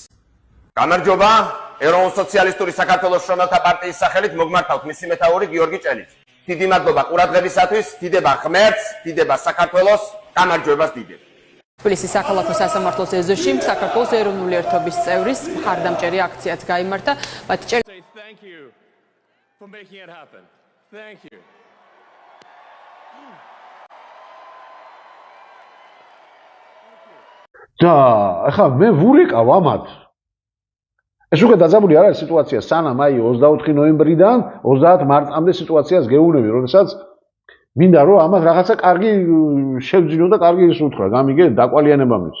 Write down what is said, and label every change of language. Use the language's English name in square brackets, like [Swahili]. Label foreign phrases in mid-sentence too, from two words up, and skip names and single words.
[Georgian] გამარჯობა, ეროვნულ-სოციალისტური საქართველოს შრომელთა პარტიის სახელით მოგმართავთ მისი მეთაური გიორგი ჭელიძე. დიდი მადლობა ყურადღებისათვის, დიდება ღმერთს, დიდება საქართველოს, გამარჯვებას დიდება. თბილისის საქალაქო სასამართლოს ეზოში საქართველოს ეროვნული ერთობის წევრის მხარდამჭერი აქციაც გაიმართა. [English] Thank you for making it happen. Thank you. [Georgian] და ახლა მე ვურეკავ ამათ. ეს უკვე დაძაბული არ არის სიტუაცია, სანამ აი 24 ნოემბრიდან 30 მარტამდე სიტუაციას გეუბნები, როდესაც მინდა რომ ამათ რაღაცა კარგი შევძინო და კარგი ის უთხრა, გამიგე დაკვალიანება მის.